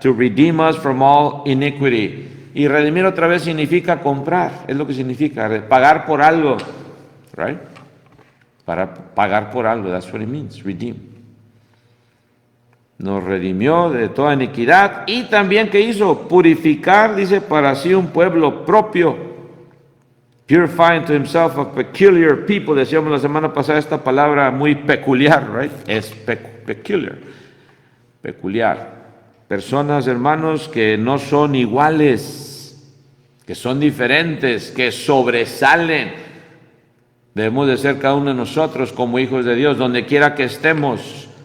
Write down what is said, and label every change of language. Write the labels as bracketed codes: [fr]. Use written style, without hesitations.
[en] To redeem us from all iniquity. [es] Y redimir otra vez significa comprar, es lo que significa, pagar por algo, right? Para pagar por algo, [en] that's what it means, [es] redeem. Nos redimió de toda iniquidad y también, ¿qué hizo? Purificar, dice, para sí un pueblo propio. [en] Purifying to himself a peculiar people. [es] Decíamos la semana pasada esta palabra muy peculiar, right? Es peculiar. Peculiar. Personas, hermanos, que no son iguales, que son diferentes, que sobresalen. Debemos de ser cada uno de nosotros como hijos de Dios, donde quiera que estemos.